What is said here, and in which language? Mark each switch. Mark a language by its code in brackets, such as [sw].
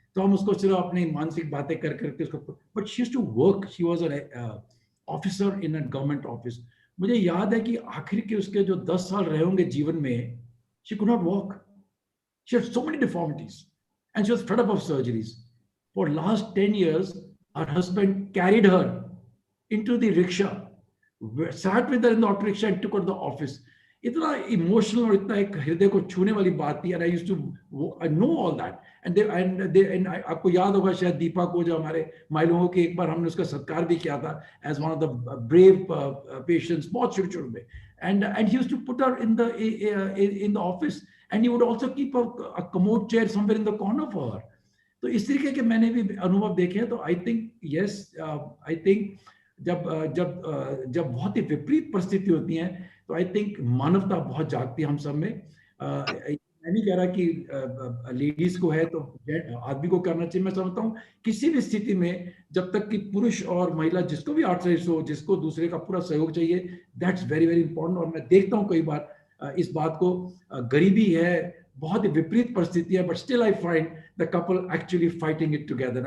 [hi] तो हम उसको सिर्फ अपनी मानसिक बातें कर करके उसको, [en] But she used to work. She was an officer in a government office. [hi] मुझे याद है कि आखिर के उसके जो 10 साल रहे होंगे जीवन में, [en] She could not walk. She had so many deformities and she was fed up of surgeries. For last 10 years her husband carried her into the rickshaw, sat with her in the auto rickshaw and took her to the office. [hi] इतना emotional और इतना एक हृदय को छूने वाली बात थी. [en] and I used to know all that. [hi] and आपको याद होगा शायद दीपा को, जो हमारे माई लोगों के, एक बार हमने उसका सत्कार भी किया था [en] as one of the brave patients, [hi] बहुत शुरू में. [en] and he used to put her in the office, and he would also keep a commode chair somewhere in the corner for her. [hi] तो इस तरीके के मैंने भी अनुभव देखे हैं. तो [en] I think yes, I think [hi] जब बहुत ही विपरीत परिस्थिति होती है तो आई थिंक मानवता बहुत जागती है हम सब में. मैं नहीं कह रहा कि लेडीज को है तो आदमी को करना चाहिए। मैं समझता हूँ किसी भी स्थिति में जब तक कि पुरुष और महिला जिसको भी आर्थराइटिस हो, जिसको दूसरे का पूरा सहयोग चाहिए, [en] That's very very important. [hi] और मैं देखता हूँ कई बार इस बात को, गरीबी है, बहुत ही विपरीत परिस्थिति है, [en] But still I find the couple actually fighting it together.